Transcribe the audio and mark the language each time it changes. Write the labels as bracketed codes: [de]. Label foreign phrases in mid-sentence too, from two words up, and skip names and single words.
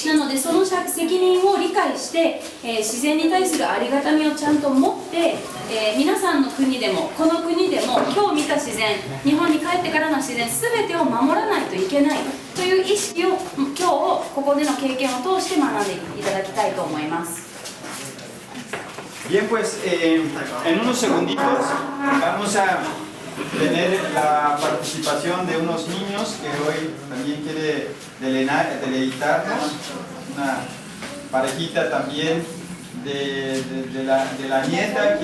[ja] なのでその責任を理解して、自然に対するありがたみをちゃんと持って、皆さんの国でもこの国でも今日見た自然、日本に帰ってからの自然全てを守らないといけないという意識を今日ここでの経験を通して学んでいただきたいと思います。 [es] Bien, pues en unos segunditos vamos a tener la participación de unos niños que hoy también quiere deleitarnos, una parejita también de la nieta.